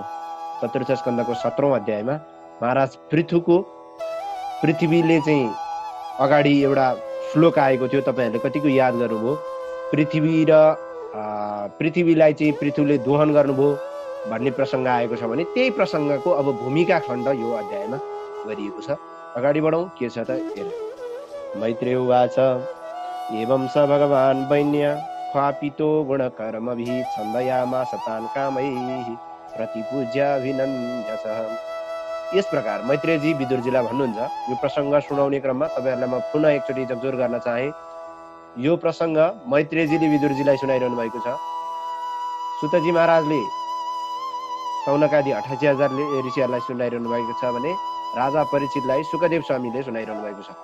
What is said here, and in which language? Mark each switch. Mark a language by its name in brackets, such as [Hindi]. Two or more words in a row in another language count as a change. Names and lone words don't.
[Nepali] चतुर्थ स्कन्धको 17औं अध्यायमा महाराज पृथ्वीले चाहिँ अगाडि एउटा श्लोक आएको थियो, तपाईहरुले कतिको याद गर्नुभयो। पृथ्वीलाई चाहिँ पृथ्वीले दोहन गर्नुभयो भन्ने प्रसंग आएको छ भने त्यही प्रसंगको अब भूमिका खण्ड यो अध्यायमा गरिएको छ। अगाडि बढौं। के छ त हेर। [Sanskrit] मैत्रेय उवाच एवं स भगवान् वैन्य ख्वापितो गुणकर्मभिः छन्दयामास तान् कामैः प्रतिपूज्याभिनन्द्यसः। [Nepali] यस प्रकार मैत्रेयजी विदुरजीलाई भन्नुहुन्छ। यो प्रसंग सुनाउने क्रममा तपाईहरुलाई म पुनः एकचोटी जगजोर गर्न चाहे। यो प्रसंग मैत्रेयजीले विदुरजीलाई सुनाइरहनु भएको छ। सुतजी महाराजले सौनकादि 88,000 ऋषिहरूलाई सुनाइरहनु भएको छ भने राजा परीक्षितलाई सुखदेव स्वामीले सुनाइरहनु भएको छ।